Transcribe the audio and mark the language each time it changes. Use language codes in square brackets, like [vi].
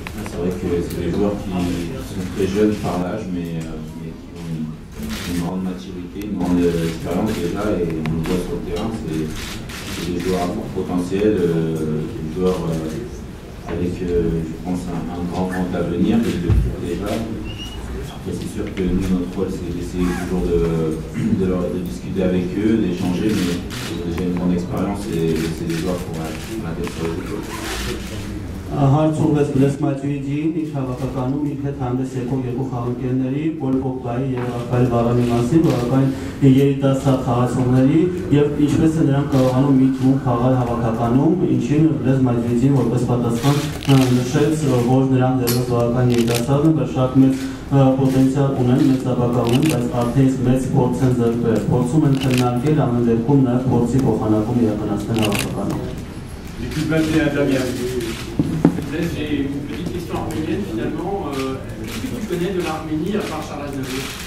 [fr] C'est vrai que c'est des joueurs qui sont très jeunes par l'âge, mais qui ont une grande maturité, une grande expérience déjà, et on le voit sur le terrain, c'est des joueurs à fort potentiel, des joueurs avec, je pense, un grand avenir, déjà. Après, c'est sûr que nous, notre rôle, c'est d'essayer toujours de discuter avec eux, d'échanger, mais ils ont déjà une grande expérience et c'est des joueurs pour l'intégrer. [hy] Հարցումպես բլեսմաճույջին իր հավաքականում իր հետ հանդես եկող երկու խաղընկերների Պոլ Պոգբայի և Ռաֆայել Վարանի մասին, որակայն երիտասարդ խաղացողների և ինչպես է նրանք կարողանում մի թվում խաղալ հավաքականում, ինչին բլեսմաճույջին որպես պատասխան նշեց, որ նրանք դեռևս որակայն երիտասարդ են, շատ մեծ պոտենցիալ ունեն, մեծ ապագա ունեն, բայց արդեն մեծ փորձ են ձեռքբերել, փորձում են քննարկել ամեն դեպքում նաև փորձի փոխանակում իրականացնել հավաքականում։ [fr] L'équipe 21 Damien. J'ai une petite question arménienne finalement. Qu'est-ce que tu connais de l'Arménie à part Charles Aznavour?